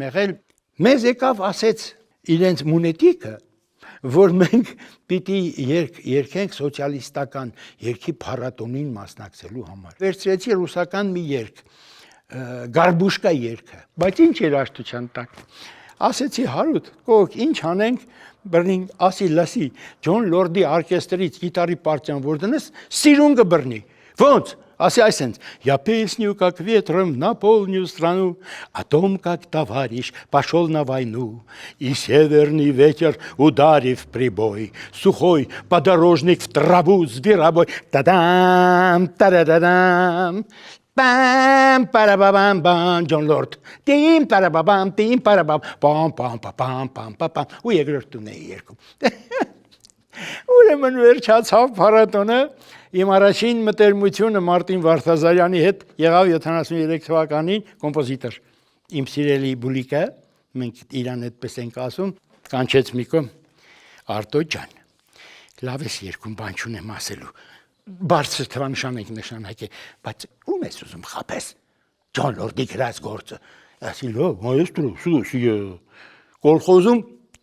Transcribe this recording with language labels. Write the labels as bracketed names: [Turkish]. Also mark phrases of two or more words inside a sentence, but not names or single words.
[Armenian] եղել։ Մեզ եկավ ասեց իրենց մունետիկը, որ մենք պիտի երգենք սոցիալիստական երգի փառատոնին մասնակցելու համար։ Վերցրեցի ռուսական մի երգ, Գարբուշկա երգը, բայց ինչ էր աշտության տակ։ Ասեցի Հարութ, կոկ, ինչ անենք, բռնենք, ասի լսի, Ջոն Լորդի օրկեստրից գիտարի պարտիան որ դնես, սիրուն կբռնի։ Ոնց? Ասի այսենց, [Russian] я песню, как ветром наполню страну, о том, как товарищ пошел на войну, и северный ветер, ударив прибой, сухой подорожник в траву зверобой, та-дам, та-да-да-дам, պամ-պարաբաբամ-բամ, Ջոն Լորդ, տիմ-պարաբաբամ, տիմ-պարաբամ, պամ-պամ-պամ-պամ-պամ, [Armenian] ու երկրորդ տուն էի երկում։ Ուրեմն վերջացավ փառատոնը, իմ առաջին մտերմությունը Մարտին Վարդազարյանի հետ եղավ 73 թվականին կոմպոզիտոր։ Իմ սիրելի Բուլիկը, մենք իրան այդպես ենք ասում, կանչեց Միկո, Արտո ջան, լավ ես երկում, բան չունեմ ասելու, բարձր թվանշան եք նշանակել, բայց ում ես ուզում խաբես, Ջոն Լորդի գրած գործը, ասի լավ, մայեստրո, կոլխոզում